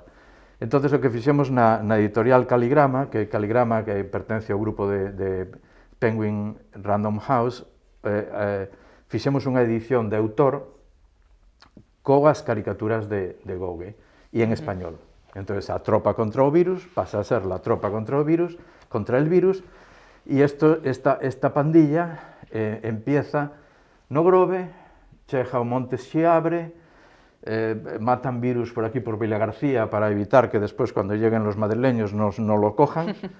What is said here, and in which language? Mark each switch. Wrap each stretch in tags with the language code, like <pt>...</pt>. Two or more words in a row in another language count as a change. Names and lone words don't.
<gl>Entonces, o que fixemos na editorial Caligrama, que pertence ao grupo de Penguin Random House, fixemos unha edición de autor coas caricaturas de Gogge e en español. Entonces, a tropa contra o virus pasa a ser</gl> <es>la tropa contra el virus, y esta pandilla empieza</es> <gl>no Grove, chega ao Monte Xiabre, matan virus por aquí por Vilagarcía</gl> <es>para evitar que después, cuando lleguen los madrileños, no lo cojan,</es>